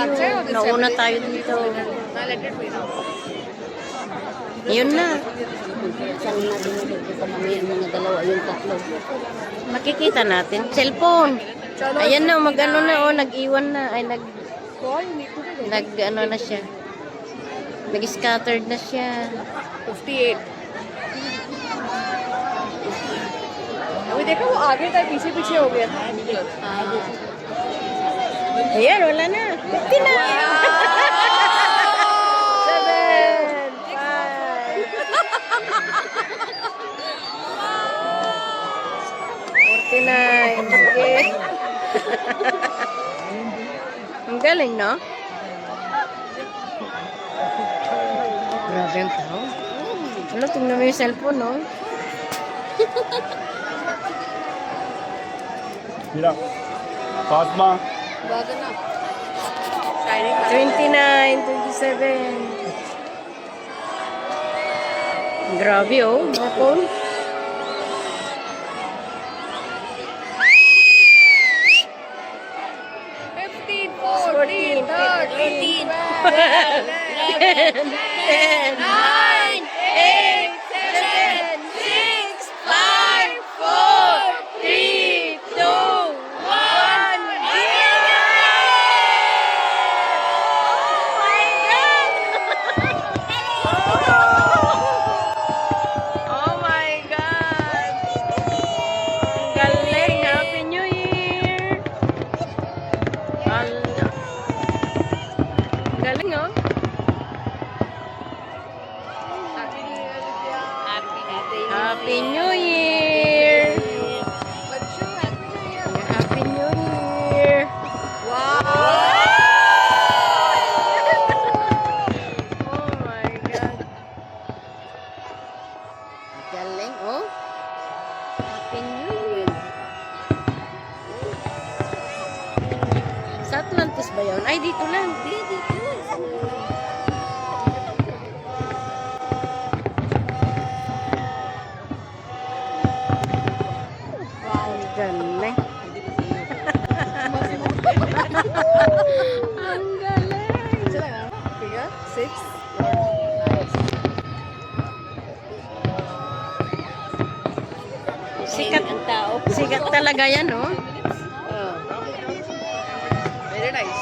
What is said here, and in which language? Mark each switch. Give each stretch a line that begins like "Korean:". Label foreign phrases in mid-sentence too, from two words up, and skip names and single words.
Filipino: Nauna tayo dito. Yun na. Saan natin nakikita namin yung mga dalawa, yung tatlo. Makikita natin. Cellphone. Ayan na, mag-ano na o. Nag-iwan na. Ay, ano na siya. Nag-scattered na siya.
Hindi: 58 अभी देखो वो आगे था पीछे पीछे हो गया था
Filipino: Ayan, wala na. 50 na. 7, 5. 49. Sige. Ang galing, no? Grabe ang tao. Ano, tingnan mo yung cellphone, no?
Hindi: हीरा फातिमा बात है ना शायरी
Filipino: 29, 27. Grabe, oh. Mga phone.
English: fifteen fourteen
Filipino: 13, 10, 9 8 7 6 5 4 3, 2, 1.
English: Oh my God!
Filipino: Ang galing!
English: Happy New Year!
Filipino: Ala. Ang galing, oh.
English: Happy New Year! Happy New Year! Oh my God!
Filipino: Galing, oh.
English: Happy New Year!
Filipino: Sa Atlantis ba yun? Ay, dito lang. Dito. Wow, galing. Ang galing.
English: फिगर 6
Filipino: Sikat, ang tao. sikat talaga yan, oh.
English: very nice